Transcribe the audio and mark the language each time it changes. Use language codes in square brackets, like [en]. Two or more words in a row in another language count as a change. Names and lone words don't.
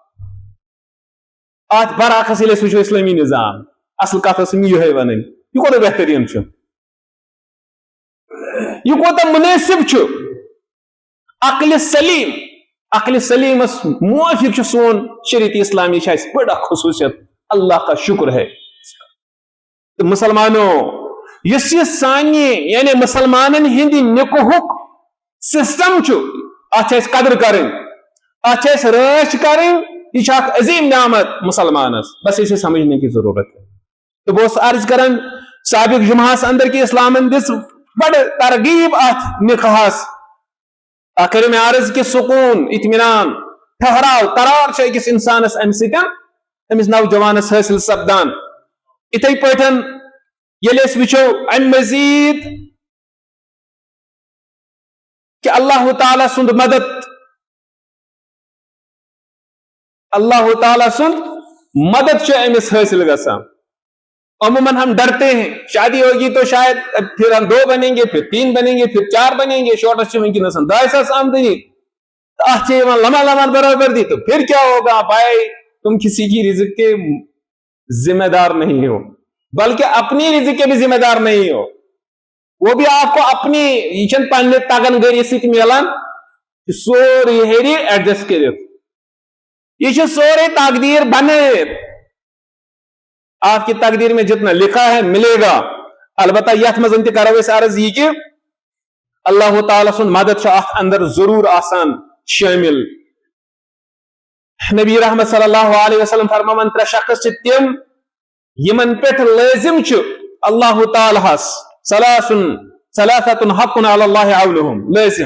[ks] اتھ برعکس ییٚلہِ أسۍ وٕچھو اسلٲمی نظام اصل کتھ ٲسٕم یِہے ونٕنۍ یہِ کوٗتاہ بہتریٖن چھُ یہِ کوٗتاہ مُنٲسِب چھُ. عقلِ سلیمس موافق چھُ سون شریعت اسلامی چھِ اَسہِ بٔڑ اکھ خصوٗصیت. [ur] اللہ کا شکر ہے. [ks] تہٕ مسلمانو یُس یہِ سانہِ یعنی مسلمانن ہٕنٛدِ نِکہُک سسٹم چھُ اتھ چھِ اَسہِ قدر کرٕنۍ اتھ چھِ اَسہِ رٲچھ کرٕنۍ. یہ اکھ عظیم نعمت مسلمانس [ur] بس اسے سمجھنے کی ضرورت ہے. [ks] تو بہت عرض کرن سابق جمعہس اندر کی اسلامن دس بڑ ترغیب ات نکاحس کر میں عرض کہ سکون اطمینان ٹھہراؤ قرار چھ أکِس انسانس امہ سۭتۍ أمِس نوجوانس حٲصِل سپدان. یِتھے پٲٹھۍ ییٚلہِ أسۍ وٕچھو امہِ مزید کہ اللہ تعالیٰ سُنٛد مدد چھُ أمِس حٲصِل گژھان. [ur] عموماً ہم ڈرتے ہیں شادی ہوگی تو شاید پھر ہم 2 بنیں گے پھر 3 بنیں گے پھر 4 بنیں گے [ks] شورٹس چھِ وٕنکٮ۪نس 2,000 آمدنی اتھ چھِ یِوان لمحہ برابر [ur] دی تو پھر کیا ہوگا بھائی تم کسی کی رزق کے ذمہ دار نہیں ہو بلکہ اپنی رزق کے بھی ذمہ دار نہیں ہو. وہ بھی آپ کو اپنی [ks] یہ چھنہٕ پننہِ تگن گٔری سۭتۍ ملان سورُے ہیٚرِ ایڈجسٹ کٔرِتھ. یہ چھُ سورُے تقدیر بنٲیِتھ. [ur] آپ کی تقدیر میں جتنا لکھا ہے ملے گا. [ks] البتہ یتھ منٛز تہِ کرو أسۍ عرض یہِ کہ اللہ تعالیٰ سُنٛد مدد چھُ اتھ اندر ضروٗر آسان شٲمِل. نبی رحمت صلی اللہ علیہ وسلم فرماوان 3 شخص چھِ تِم یمن پٮ۪ٹھ لٲزم چھُ اللہ تعالیٰ ہس [ar] ثلاثة حق علی اللہ عونہم [ks] لٲزم.